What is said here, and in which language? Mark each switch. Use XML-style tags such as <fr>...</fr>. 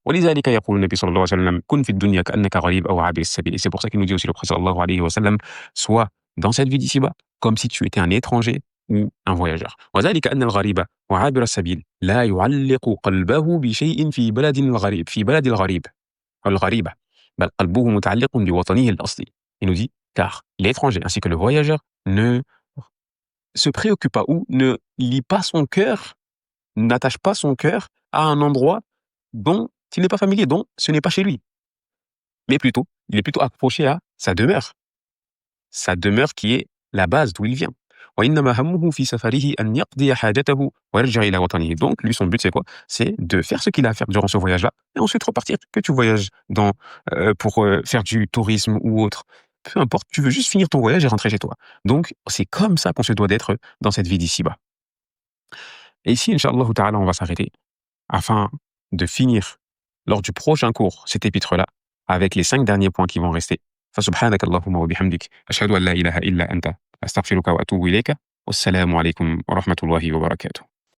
<ar>ولذلك يقول النبي صلى الله عليه وسلم كن في الدنيا كأنك غريب أو عابر السبيل.</ar> <fr>Et c'est pour ça qu'il nous dit aussi le prophète صلى الله عليه وسلم, sois dans cette vie d'ici-bas comme si tu étais un étranger ou un voyageur.</fr> <ar>وذلك أن الغريب وعابر السبيل لا يعلق قلبه بشيء في بلد الغريب الغريبة بل قلبه متعلق بوطنه الأصلي.</ar> <fr>Il nous dit car l'étranger ainsi que le voyageur ne se préoccupe pas ou ne lie pas son cœur, n'attache pas son cœur à un endroit dont il n'est pas familier, dont ce n'est pas chez lui. Mais plutôt, il est plutôt accroché à sa demeure qui est la base d'où il vient.</fr> <ar>وإنما همه في سفره أن يقضي حاجته ويرجع إلى وطنه.</ar> <fr>Donc, lui, son but, c'est quoi? C'est de faire ce qu'il a à faire durant ce voyage-là et ensuite repartir. Que tu voyages pour faire du tourisme ou autre, peu importe, tu veux juste finir ton voyage et rentrer chez toi. Donc, c'est comme ça qu'on se doit d'être dans cette vie d'ici-bas. Et ici, Inch'Allah Ta'ala, on va s'arrêter afin de finir lors du prochain cours cet épître-là avec les 5 derniers points qui vont rester.</fr> <ar>فسبحانك اللهم وبحمدك أشهد أن لا إله إلا أنت أستغفرك وأتوب إليك والسلام عليكم ورحمة الله وبركاته.</ar>